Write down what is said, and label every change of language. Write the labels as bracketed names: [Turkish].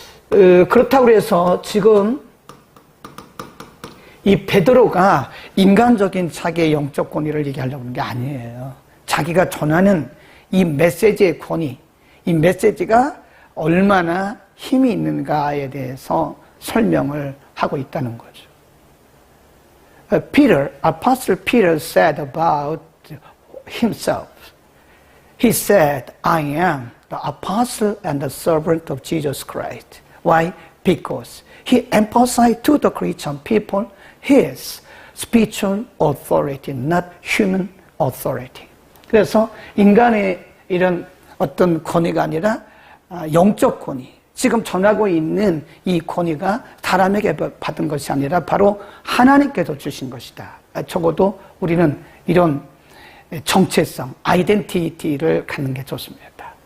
[Korean] 그렇다고 해서 지금 이 베드로가 인간적인 자기의 영적 권위를 얘기하려고 하는 게 아니에요. 자기가 전하는 이 메시지의 권위, 이 메시지가 얼마나 힘이 있는가에 대해서 설명을 하고 있다는 거죠. [English] Apostle Peter said about himself, he said, I am the apostle and the servant of Jesus Christ. Why? Because he emphasized to the Christian people his spiritual authority, not human authority. [Korean] 그래서 인간의 이런 어떤 권위가 아니라 영적 권위. 지금 전하고 있는 이 권위가 사람에게 받은 것이 아니라 바로 하나님께서 주신 것이다. 적어도 우리는 이런 정체성, 아이덴티티를 갖는 게 좋습니다.